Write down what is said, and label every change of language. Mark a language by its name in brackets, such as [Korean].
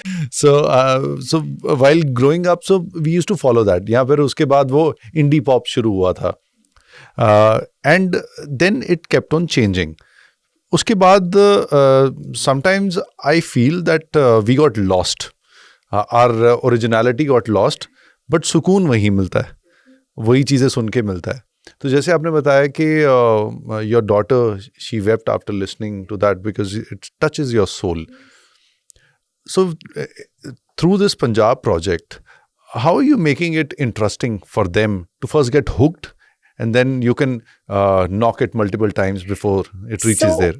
[English] So while growing up, so we used to follow that. [Hindi] यहाँ पर उसके बाद वो indie pop शुरू हुआ था. [English] And then it kept on changing. [Hindi] उसके बाद [English] sometimes I feel that we got lost. Our originality got lost. [Hindi] But सुकून वही मिलता है. वही चीज़ें सुन के मिलता है. तो जैसे आपने बताया कि [English] your daughter, she wept after listening to that because it touches your soul. So through this Punjab project, how are you making it interesting for them to first get hooked and then you can knock it multiple times before it reaches there?